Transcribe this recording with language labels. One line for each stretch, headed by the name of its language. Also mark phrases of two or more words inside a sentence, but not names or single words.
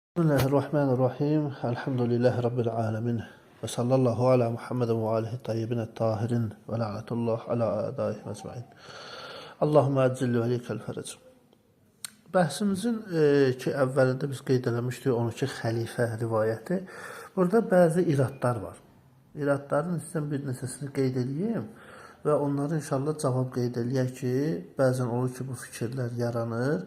Arabic: بسم الله الرحمن الرحيم. الحمد لله رب العالمين. وصلى الله على محمد وآله الطيبين الطاهرين ولعنة الله على أعدائهم أجمعين. اللهم عجل لوليك الفرج.
Azerbaijani: Bəhsimizin ki, əvvəlində biz qeyd eləmişdik 12 xəlifə rivayəti. Burada bəzi iradlar var. İradların sizdən bir neçəsini qeyd edeyim və onları inşallah cavab qeyd eləyək ki, bəzən olur ki, bu fikirlər yaranır.